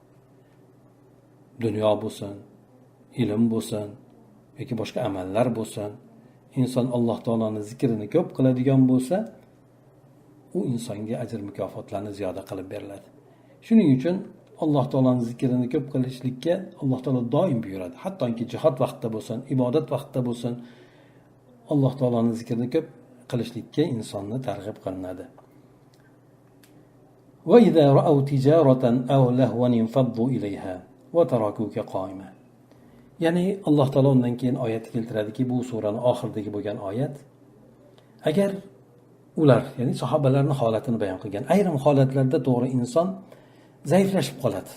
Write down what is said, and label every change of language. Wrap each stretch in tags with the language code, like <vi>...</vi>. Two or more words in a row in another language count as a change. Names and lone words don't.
<uz>Dunyo bo'lsin, ilm bo'lsin yoki boshqa amallar bo'lsin, inson Alloh taoloning zikrini ko'p qiladigan bo'lsa, u insonga ajr mukofotlarni ziyoda qilib beriladi. Shuning uchun Alloh taoloning zikrini ko'p qilishlikka Alloh taolo doim buyuradi. Hattoki jihad vaqtida bo'lsin, ibodat vaqtida bo'lsin, Alloh taoloning zikrini ko'p qilishlikka insonni targ'ib qilinadi.</uz> <ar>وإذا رأوا تجارة أو لهوا انفضوا إليها وتركوك قائما.</ar> <uz>Ya'ni Alloh taolo undan keyin oyat keltiradiki, bu suraning oxiridagi bo'lgan oyat, agar ular, ya'ni sahobalarning holatini bayon qilgan. Ayrim holatlarda to'g'ri inson zaiflashib qoladi.</uz>